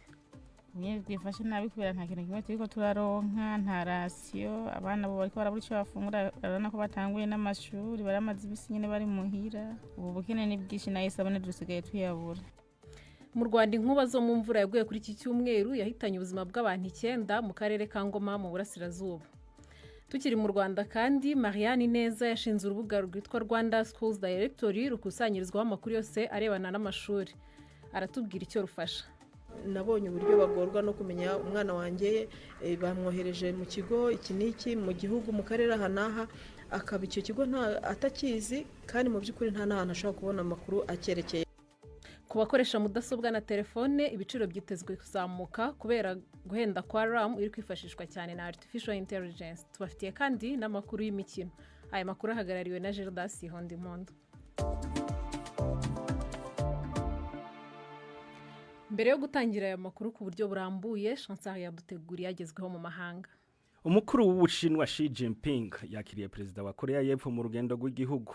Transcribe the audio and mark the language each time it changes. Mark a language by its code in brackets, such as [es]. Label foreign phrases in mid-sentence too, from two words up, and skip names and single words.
[rn] Niye bwifashe nabi kubera nta kintu kimwe turiko turaronka, nta rasiyo, abana bo bariko barabura ico bafungura, arana ko batanguye n'amashuri, baramaze ibisi nyene bari muhira. Ubu bukene ni bwishi nayo isabone dusigaye tuyabura. [rw] Mu Rwanda inkuba zo mu mvura yaguye kuri iki cyumweru yahitanye ubuzima bw'abantu 9 mu karere ka Ngoma mu burasirazuba. Tukiri mu Rwanda kandi Marianne Neza yashinze urubuga rwitwa Rwanda Schools Directory rukusanyirizwaho amakuru yose arebana n'amashuri. Aratubwira icyo rufasha. Nabonye uburyo bagorwa no kumenya umwana wanjye bamwohereje mu kigo iki niki mu gihugu mu karere hanaha akaba icyo kigo atakizi kandi mu by'ukuri nta nahantu ashaka kubona amakuru akerekeye. Ku bakoresha mudasobwa na telefone ibiciro byitezwe kuzamuka kubera guhenda kwa RAM iri kwifashishwa cyane na [en] artificial intelligence. [rw] Tubafitiye kandi n'amakuru y'imikino. Aya makuru ahagarariwe na Gerdas Hondimondo. Mbere yo gutangira aya makuru ku buryo burambuye, Chancellor yaduteguriye agezweho mu mahanga. Umukuru w'Ubushinwa Xi Jinping yakiriye perezida wa Korea y'Epfo mu rugendo rw'igihugu.